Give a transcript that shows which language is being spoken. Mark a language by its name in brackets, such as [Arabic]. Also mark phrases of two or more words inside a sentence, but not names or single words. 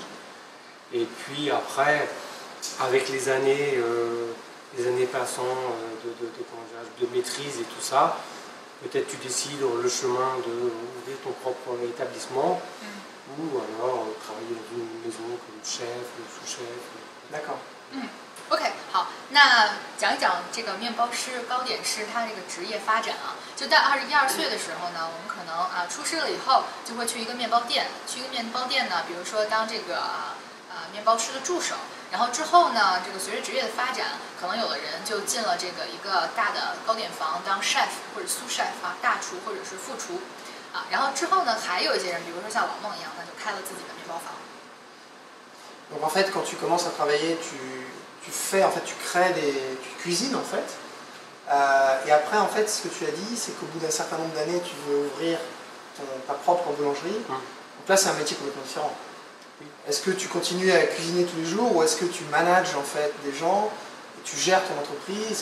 [French] Et puis après, avec les années passant de maîtrise et tout ça, peut-être tu décides le chemin d'ouvrir ton propre établissement ou alors travailler dans une maison comme chef ou sous-chef. D'accord. [Chinese] OK， 好，那讲一讲这个面包师、糕点师他这个职业发展啊。就在21、22岁的时候呢，我们可能出师了以后，就会去一个面包店，呢，比如说当这个面包师的助手。然后之后呢，这个随着职业的发展，可能有的人就进了这个一个大的糕点房当 chef 或者 [French] sous chef [Chinese] 啊，大厨或者是副厨啊。然后之后呢，还有一些人，比如说像老孟一样，那就开了自己的面包房。 [French] Donc en fait, quand tu commences à travailler, tu fais, en fait, tu crées tu cuisines en fait. Et après, en fait, ce que tu as dit, c'est qu'au bout d'un certain nombre d'années, tu veux ouvrir ta propre boulangerie. Donc là, c'est un métier complètement différent. Est-ce que tu continues à cuisiner tous les jours ou est-ce que tu manages en fait des gens et tu gères ton entreprise?